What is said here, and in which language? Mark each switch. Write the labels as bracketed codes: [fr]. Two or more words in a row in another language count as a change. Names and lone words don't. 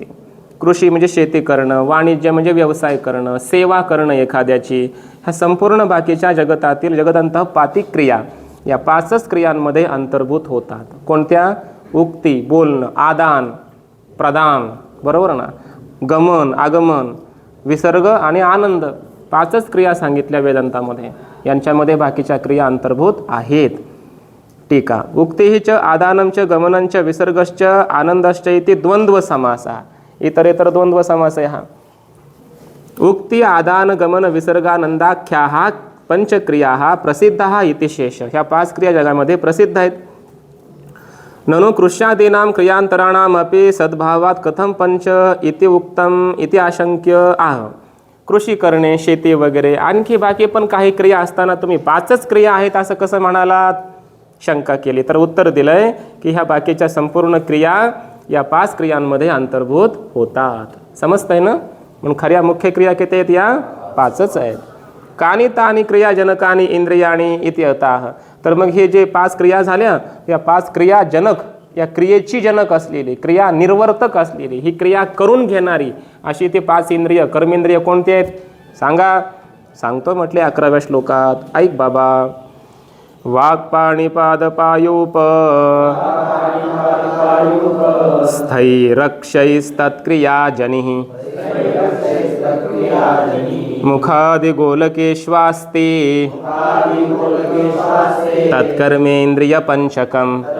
[mr] कृषी म्हणजे शेती करणं, वाणिज्य म्हणजे व्यवसाय करणं, सेवा करणं एखाद्याची, ह्या संपूर्ण बाकीच्या जगतातील जगदंतः पातिक क्रिया या 5च क्रियांमध्ये अंतर्भूत होतात। कोणत्या? उक्ती बोलणं, आदान प्रदान, बरोबर ना, गमन आगमन, विसर्ग आणि आनंद, 5च क्रिया सांगितल्या वेदांतामध्ये, यांच्यामध्ये बाकीच्या क्रिया अंतर्भूत आहेत। [sa] टीका उक्तीच आदानंच गमनंच विसर्गश्च आनंदश्च इति द्वंद्व समासा, इतरेतर द्वंद्व समास [mr] आहे हा। [sa] उक्ती आदान गमन विसर्गानंदाख्याः पंचक्रियाः प्रसिद्धाः इति शेष, [mr] ह्या 5 क्रिया जगामध्ये प्रसिद्ध आहेत। [sa] ननु कृष्यादीनां क्रियांतराणामपि सद्भावात कथम पंच इति उक्तम इति आशंक्य आह। [mr] कृषी करणे, शेती वगैरे आणखी बाकी पण काही क्रिया असताना तुम्ही 5च क्रिया आहेत असं कसं म्हणालात, शंका केली तर उत्तर दिलंय की ह्या बाकीच्या संपूर्ण क्रिया या 5 क्रियांमध्ये अंतर्भूत होतात। समजतंय ना? म्हणून खऱ्या मुख्य क्रिया किती आहेत? या 5च आहेत। [sa] कानी तानी क्रिया जनकानी इंद्रियाणी इति अताः, [mr] तर मग हे जे 5 क्रिया झाल्या या 5 क्रिया जनक, या क्रियेची जनक असलेली, क्रिया निर्वर्तक असलेली, ही क्रिया करून घेणारी अशी ते 5 इंद्रिय कर्मेंद्रिय कोणते आहेत सांगा? सांगतो म्हटले 11व्या श्लोकात, ऐक बाबा। [sa] वाक्पाणिपादपायूप स्थैरक्षैस्तत्क्रिया जनिः मुखादिगोलकेश्वास्ते तत्कर्मेन्द्रिय पंचकम्।